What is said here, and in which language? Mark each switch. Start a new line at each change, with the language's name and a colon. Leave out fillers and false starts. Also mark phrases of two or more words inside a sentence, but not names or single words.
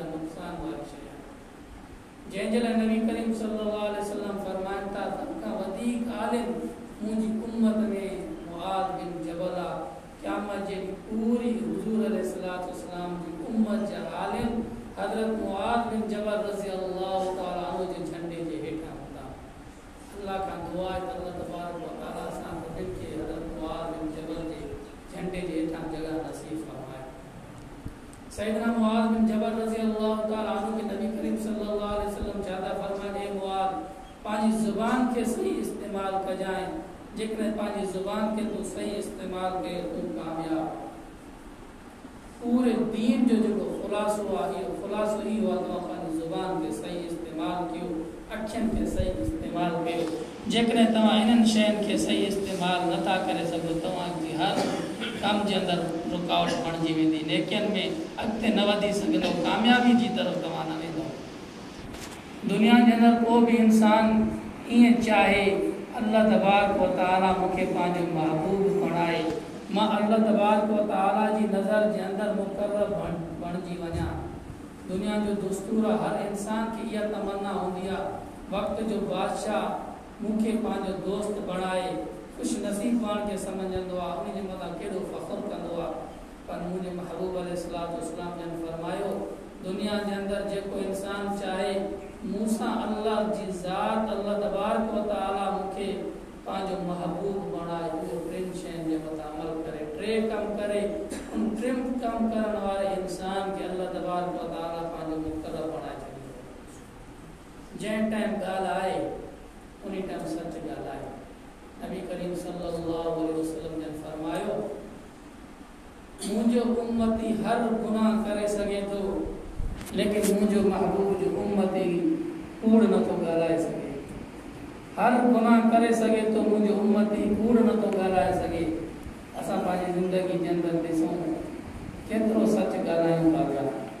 Sindhi: नुक़सान वारी शइ आहे जंहिंजे लाइ नबी करीम
Arabic: صلى الله عليه وسلم
Sindhi: फरमाइनि था सभ खां वधीक आलिम मुंहिंजी उम्मत में मुआज़ बिन जबल आहे क़यामत जे पूरी हुज़ूर अलैहिस्सलाम जी उम्मत जा आलिम हज़रत मुआज़ बिन जबल
Arabic: رضي الله تعالى عنه
Sindhi: जे झंडे जे हेठां हूंदा
Hindi: अल्लाह का दुआ है
Arabic: الله تبارك وتعالى
Sindhi: सां सभिनि खे हज़रत मुआज़ बिन जबल जे झंडे जे हेठां जगह नसीब फरमाए सैयदना मुआज़ बिन जबल
Arabic: رضي الله تعالى عنه
Sindhi: के नबी करीम
Arabic: صلى الله عليه وسلم
Sindhi: ज्यादा फरमाए ए मुआज़ पंहिंजी ज़ुबान खे सही इस्तेमाल कजांइ जेकॾहिं पंहिंजी ज़ुबान खे तूं सही इस्तेमाल कयो तूं कामयाब पूरे दीन जो जेको ख़ुलासो आहे इहो ख़ुलासो इहो आहे तव्हां पंहिंजी ज़ुबान खे सही इस्तेमाल कयो अखियुनि खे सही इस्तेमाल कयो जेकॾहिं तव्हां इन्हनि शयुनि खे सही इस्तेमाल नथा करे सघो तव्हांजी हर कम जे अंदरि रुकावट बणिजी वेंदी नेकियनि में अॻिते न वधी सघंदो कामयाबी जी तरफ़ तव्हां न वेंदो दुनिया जे अंदरि को बि इंसान ईअं चाहे
Arabic: الله تبارك وتعالى
Sindhi: मूंखे पंहिंजो महबूब बणाए मां
Arabic: الله تبارك وتعالى
Sindhi: जी नज़र जे अंदरि मुक़र्रर बणिजी वञा दुनिया जो दस्तूर हर इंसान की इहा तमन्ना हूंदी आहे वक़्त जो बादशाह मूंखे पंहिंजो दोस्त बणाए ख़ुशि नसीब पाण खे सम्झंदो आहे उन जे मथां केॾो फ़ख़्रु कंदो आहे पर मुंहिंजे महबूब अलैहिस्सलाम जन फरमायो दुनिया जे अंदरि जेको इंसान चाहे मूंसां अल्लाह जी ज़ात
Arabic: الله تبارك وتعالى
Sindhi: मूंखे पंहिंजो महबूब बणाए उहो टिनि शयुनि जे मथां अमल करे टे कम करे उन टिनि कम करण वारे इंसान खे
Arabic: الله تبارك وتعالى
Sindhi: पंहिंजो मुक़र्रर बणाए छॾींदो जंहिं टाइम ॻाल्हि आहे उन टाइम सच ॻाल्हाए नबी करीम
Arabic: صلى الله عليه وسلم
Sindhi: ने फरमायो मुंहिंजो उम्मती हर गुनाह करे सघे थो लेकिन मुंहिंजो महबूब जो उम्मती कूड़ नथो ॻाल्हाए सघे हर गुनाह करे सघे थो मुंहिंजो उम्मती कूड़ नथो ॻाल्हाए सघे असां पंहिंजी ज़िंदगी जे अंदरि ॾिसूं केतिरो सच ॻाल्हायूं था पिया